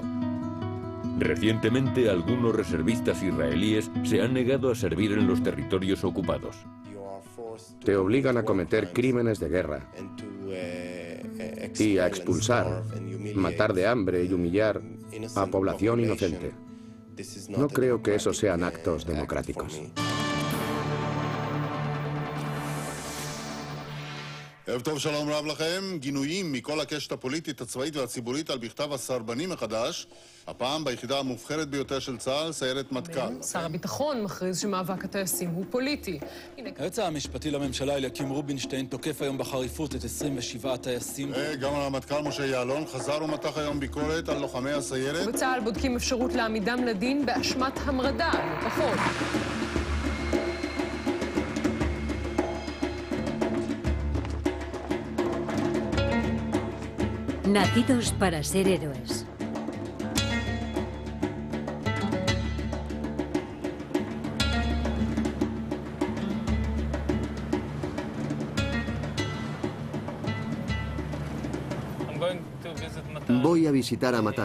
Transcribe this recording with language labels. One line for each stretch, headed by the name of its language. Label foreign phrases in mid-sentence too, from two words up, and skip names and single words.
Spanish: Recientemente, algunos reservistas israelíes se han negado a servir en los territorios ocupados. Te obligan a cometer crímenes de guerra y a expulsar, matar de hambre y humillar a población inocente. No creo que esos sean actos democráticos.
Hebrew: ערב טוב, שלום רב לכם. גינויים מכל הקשת הפוליטית, הצבאית והציבורית על בכתב הסרבני מחדש, הפעם ביחידה המובחרת ביותר של צה"ל, סיירת מטכ"ל. שר הביטחון מכריז שמאבק הטייסים הוא פוליטי. היועץ המשפטי לממשלה אליקים רובינשטיין תוקף היום בחריפות את 27 הטייסים. גם הרמטכ"ל משה יעלון חזר ומתח היום ביקורת על לוחמי הסיירת. בצה"ל בודקים אפשרות להעמידם לדין באשמת המרדה, לא פחות.
Spanish: Nacidos para ser héroes. Voy a visitar a Matan.